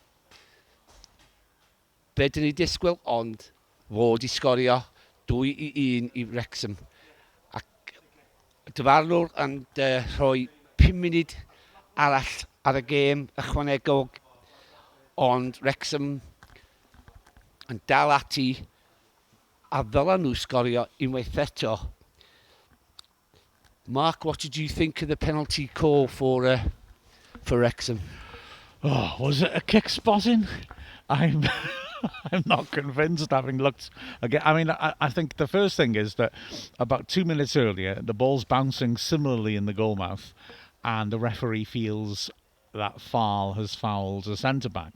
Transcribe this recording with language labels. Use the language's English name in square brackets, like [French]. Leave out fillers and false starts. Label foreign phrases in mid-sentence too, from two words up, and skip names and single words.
[Welsh] be dyn ni disgwyl ond fod I sgorio 2-1 I Wrexham ac y dyfarnwr yn rhoi 5 munud arall ar y gêm ychwanegol ond Wrexham yn dal ati a ddylan nhw sgorio unwaith eto. [English] Mark, what did you think of the penalty call for Wrexham? Oh, was it a kick spotting? I'm I'm not convinced having looked again. I mean, I think the first thing is that about 2 minutes earlier, the ball's bouncing similarly in the goalmouth and the referee feels that Farl has fouled a centre-back.